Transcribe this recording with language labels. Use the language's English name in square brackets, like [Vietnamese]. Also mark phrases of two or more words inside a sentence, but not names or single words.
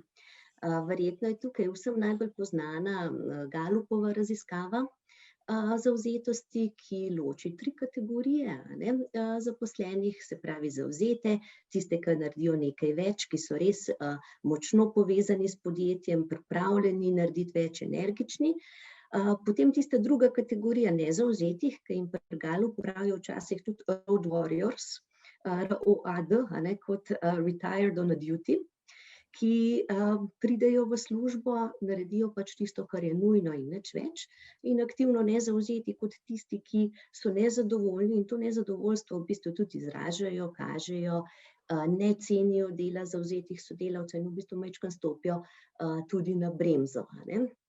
[Slovenian] Verjetno je tukaj vsem najbolj poznana Galupova raziskava zavzetosti, ki loči 3 kategorije, a ne, zaposlenih, se pravi zavzete, tiste, ki naredijo nekaj več, ki so res močno povezani s podjetjem, pripravljeni narediti več, energični. Potem tista druga kategorija nezavzetih, ki jim pri Galupu pravijo včasih tudi [English] road warriors, [Slovenian] ROAD, a ne, kot [English] retired on a duty, [Slovenian] ki pridejo v službo, naredijo pač tisto, kar je nujno in nič več, in aktivno nezavzeti kot tisti, ki so nezadovoljni in to nezadovoljstvo v bistvu tudi izražajo, kažejo, ne cenijo dela zavzetih sodelavcev in v bistvu majčkeno stopijo tudi na bremzo, a ne.